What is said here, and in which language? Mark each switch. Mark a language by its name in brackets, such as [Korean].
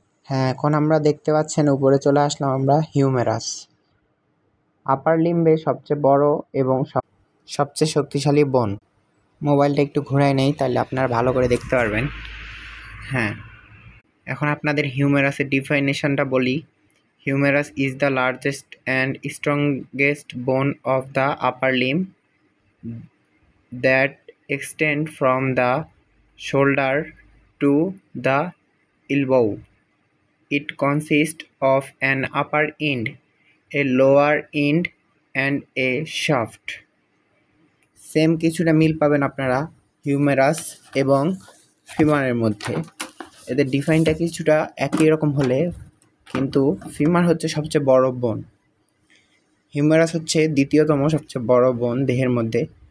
[Bangla] হ্যাঁ, এখন আমরা দেখতে পাচ্ছেন উপরে চলে আসলাম আমরা হিউমেরাস, আপার লিম্বে সবচেয়ে বড় এবং সবচেয়ে শক্তিশালী বোন। মোবাইলটা একটু ঘুরাই নেই, তাহলে আপনারা ভালো করে দেখতে পারবেন। হ্যাঁ, এখন আপনাদের হিউমেরাসের ডিফিনিশনটা বলি। [English] Humerus is the largest and strongest bone of the upper limb that extend from the shoulder to the elbow. It consists of an upper end, a lower end, and a shaft. [Bangla] Same কিছুটা মিল পাবেন আপনারা humerus এবং ফিমারের মধ্যে। এদের ডিফাইনটা কিছুটা একই রকম হলে কিন্তু ফিমার হচ্ছে সবচেয়ে বড় বোন, হিউমেরাস হচ্ছে দ্বিতীয়তম সবচেয়ে বড় বোন দেহের মধ্যে।